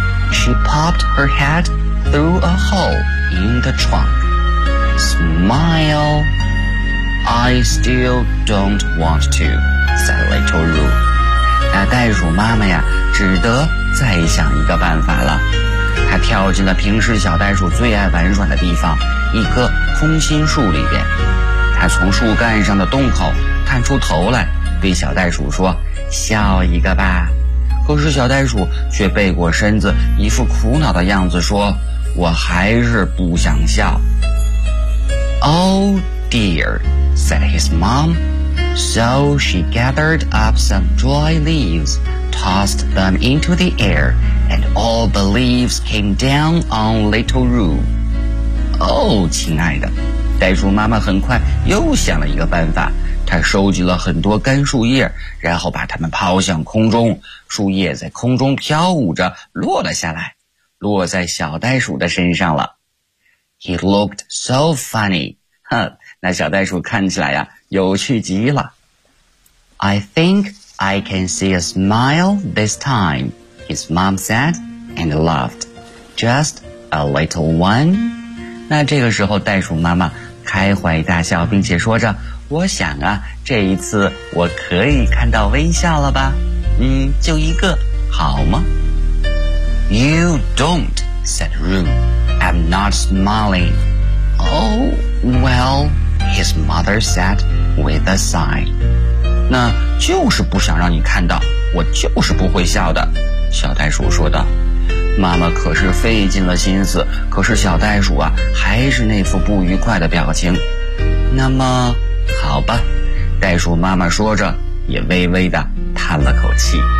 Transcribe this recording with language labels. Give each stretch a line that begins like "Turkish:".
English: She popped her head through a hole in the trunk. Smile. I still don't want to, said little Roo.
Chinese: 那袋鼠妈妈呀，只得再想一个办法了。她跳进了平时小袋鼠最爱玩耍的地方，一棵空心树里边。她从树干上的洞口探出头来，对小袋鼠说，笑一个吧。可是小袋鼠却背过身子，一副苦恼的样子说，我还是不想笑。
English: Oh dear, said his mom. So she gathered up some dry leaves, tossed them into the air, and all the leaves came down on little Roo.
Chinese: Oh, 亲爱的，袋鼠妈妈很快又想了一个办法，她收集了很多干树叶，然后把它们抛向空中，树叶在空中飘舞着落了下来，落在小袋鼠的身上了。
English: He looked so funny.
Chinese: 哼，那小袋鼠看起来呀，有趣极了。
English: I think I can see a smile this time, his mom said and laughed. Just a little one.
Chinese: 那这个时候袋鼠妈妈开怀大笑并且说着，我想啊，这一次我可以看到微笑了吧？就一个，好吗？
English: You don't, said Room. I'm not smiling. Oh, well, his mother said with a sigh.
Chinese: 那就是不想让你看到，我就是不会笑的，小袋鼠说道。妈妈可是费尽了心思，可是小袋鼠啊，还是那副不愉快的表情。那么好吧，袋鼠妈妈说着，也微微地叹了口气。